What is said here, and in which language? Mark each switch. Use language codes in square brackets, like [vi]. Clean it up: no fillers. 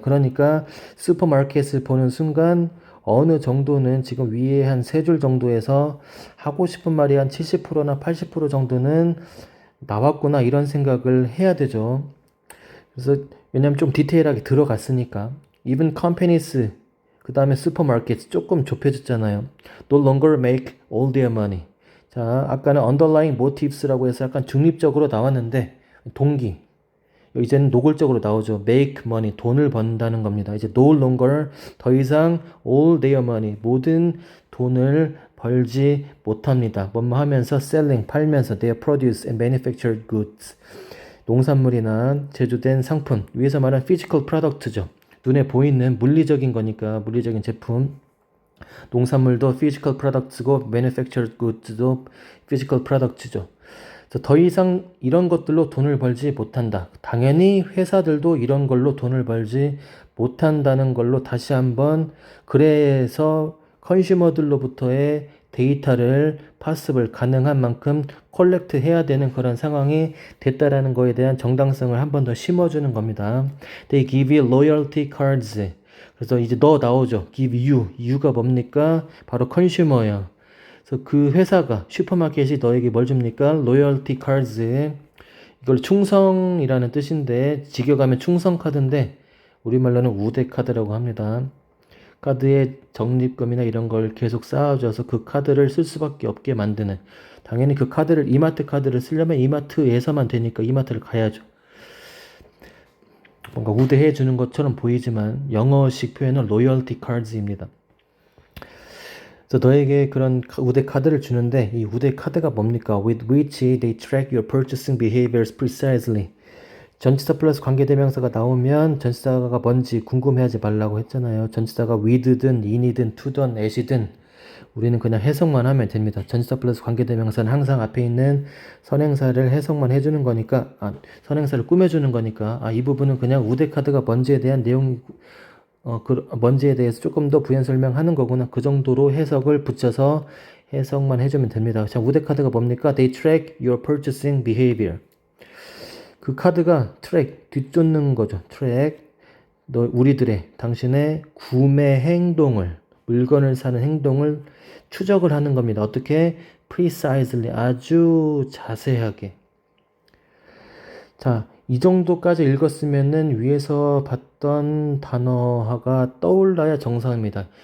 [ko] 그러니까 슈퍼마켓을 보는 순간 어느 정도는 지금 위에 한 3줄 정도에서 하고 싶은 말이 한 70%나 80% 정도는 나왔구나 이런 생각을 해야 되죠. 그래서 왜냐면 좀 디테일하게 들어갔으니까. [en] Even companies, [ko] 그 다음에 supermarkets 조금 좁혀졌잖아요. [en] No longer make all their money. [ko] 자, 아까는 underlying motives라고 해서 약간 중립적으로 나왔는데 동기. 이제는 노골적으로 나오죠. [en] make money, [ko] 돈을 번다는 겁니다. 이제 [en] no longer, [ko] 더 이상 [en] all their money, [ko] 모든 돈을 벌지 못합니다. 뭐뭐 하면서 selling, 팔면서 [en] their produce and manufactured goods, [ko] 농산물이나 제조된 상품, 위에서 말한 physical product죠. 눈에 보이는 물리적인 거니까 물리적인 제품. 농산물도 physical products고 manufactured goods도 physical products죠. 더 이상 이런 것들로 돈을 벌지 못한다. 당연히 회사들도 이런 걸로 돈을 벌지 못한다는 걸로 다시 한번 그래서 컨슈머들로부터의 데이터를 파스ብል 가능한 만큼 콜렉트 해야 되는 그런 상황이 됐다라는 거에 대한 정당성을 한 번 더 심어주는 겁니다. [en] They give you loyalty cards. [ko] 그래서 이제 너 나오죠. give you. you가 뭡니까? 바로 컨슈머예요. 그래서 그 회사가 슈퍼마켓이 너에게 뭘 줍니까? 로열티 카드. 이걸 충성이라는 뜻인데 직역하면 충성 카드인데 우리말로는 우대 카드라고 합니다. 카드에 적립금이나 이런 걸 계속 쌓아줘서 그 카드를 쓸 수밖에 없게 만드는, 당연히 그 카드를 이마트 카드를 쓰려면 이마트에서만 되니까 이마트를 가야죠. 뭔가 우대해 주는 것처럼 보이지만 영어식 표현은 loyalty cards입니다. 그래서 너에게 그런 우대 카드를 주는데 이 우대 카드가 뭡니까? [en] With which they track your purchasing behaviors precisely. [ko] 전치사 플러스 관계대명사가 나오면 전치사가 뭔지 궁금해하지 말라고 했잖아요. 전치사가 with든 in이든 to든 at이든 우리는 그냥 해석만 하면 됩니다. 전치사 플러스 관계대명사는 항상 앞에 있는 선행사를 해석만 해주는 거니까, 선행사를 꾸며주는 거니까, 이 부분은 그냥 우대 카드가 뭔지에 대한 내용, 뭔지에 대해서 조금 더 부연 설명하는 거구나. 그 정도로 해석을 붙여서 해석만 해주면 됩니다. 자, 우대 카드가 뭡니까? [en] They track your purchasing behavior. [ko] 그 카드가 트랙, 뒤쫓는 거죠. 트랙, 우리들의, 당신의 구매 행동을, 물건을 사는 행동을 추적을 하는 겁니다. 어떻게? precisely, 아주 자세하게. 자, 이 정도까지 읽었으면은 위에서 봤던 단어가 떠올라야 정상입니다.